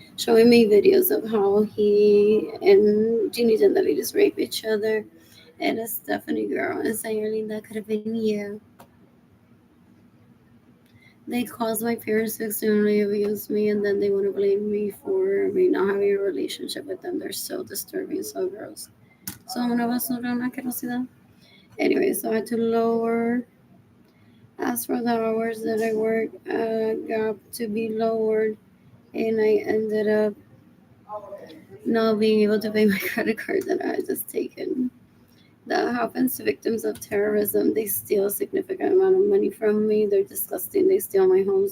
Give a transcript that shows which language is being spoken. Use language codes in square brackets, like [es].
[en] showing me videos of how he and Jeannie Gentili just rape each other. And a Stephanie girl and saying, Arlene, that could have been you. They caused my parents to extremely abuse me, and then they want to blame me for me not having a relationship with them. They're so disturbing, so gross. [es] So una basura, una asquerosidad. [en] Anyway, so I had to lower. As for the hours that I work, got to be lowered, and I ended up not being able to pay my credit card that I had just taken. That happens to victims of terrorism. They steal a significant amount of money from me. They're disgusting. They steal my homes.